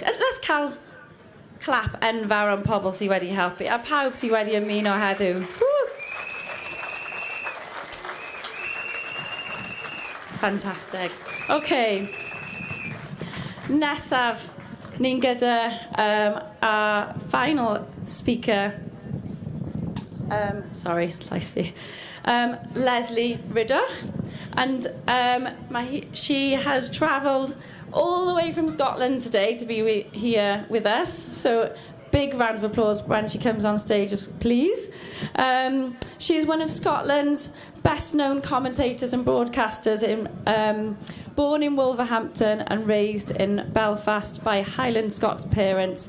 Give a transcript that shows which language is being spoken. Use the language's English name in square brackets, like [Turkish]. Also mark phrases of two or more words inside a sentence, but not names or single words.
[Welsh] Let's cael clap enfawr am pobl sydd wedi helpu a pawb sydd wedi ymuno heddiw. [English] Fantastic. OK. [Welsh] Nesaf, ni'n gyda [English] our final speaker. [Welsh] Sorry, llais fi. Leslie Rydach. [English] And she has travelled all the way from Scotland today to be here with us. So big round of applause when she comes on stage, please. She is one of Scotland's best-known commentators and broadcasters, born in Wolverhampton and raised in Belfast by Highland Scots parents.